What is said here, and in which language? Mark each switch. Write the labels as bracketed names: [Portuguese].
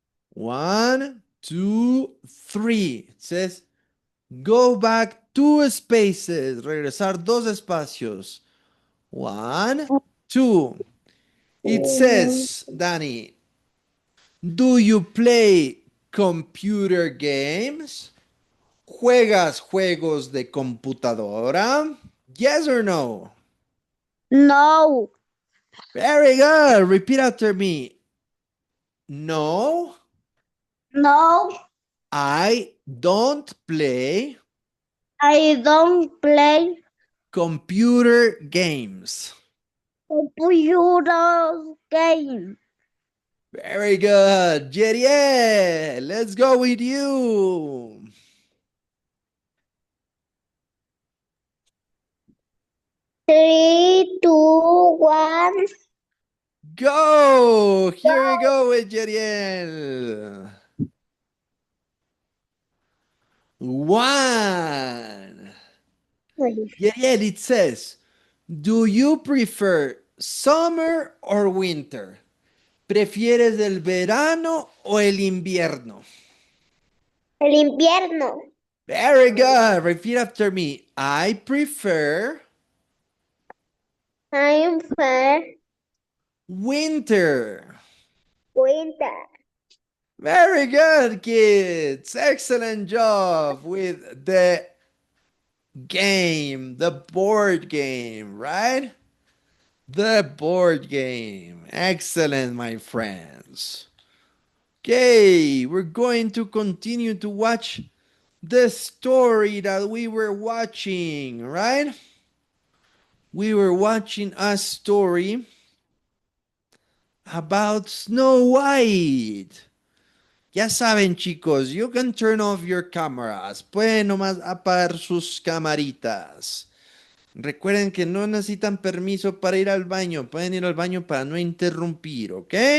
[English] 1, 2, 3. It says go back 2 spaces. [Spanish] Regresar 2 espacios. 1, 2. [English] It says, Danny, do you play computer games? [Spanish] ¿Juegas juegos de computadora? [English] Yes or no? No, Very good. Repeat after me. No, no, I don't play I don't play computer games. computer game. Very good. Jeriel, let's go with you. Three, two, one, Go. Here we go with Jeriel. 1. go. Jeriel, it says, do you prefer summer or winter? [Spanish] ¿Prefieres el verano o el invierno? El invierno. [English] Very good. Repeat after me. I prefer I'm fair. winter. Winter. Very good, kids. Excellent job with the game, the board game, right? The board game. Excellent, my friends. Okay, we're going to continue to watch the story that we were watching, right? We were watching a story about Snow White. [Spanish] Ya saben, chicos, [English] you can turn off your cameras. [Spanish] Pueden nomás apagar sus camaritas. Recuerden que no necesitan permiso para ir al baño. Pueden ir al baño para no interrumpir, ¿ok?